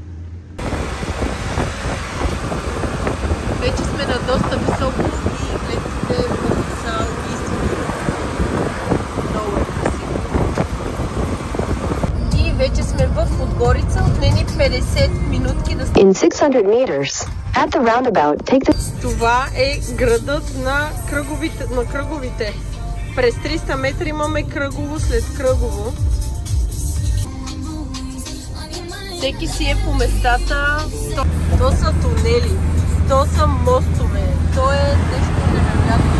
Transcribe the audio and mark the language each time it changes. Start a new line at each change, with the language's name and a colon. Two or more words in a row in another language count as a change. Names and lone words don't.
Bulgarian: Вече сме на доста високо и гледките са убийствени. Много е красиво. И вече сме в Подгорица, отнени 50 минутки да...
English: In 600 meters, at the roundabout, take the...
Bulgarian: Това е градът на кръговите. През 300 метра имаме кръгово след кръгово. Всеки си е по местата. То са тунели, то са мостове, то е нещо невероятно.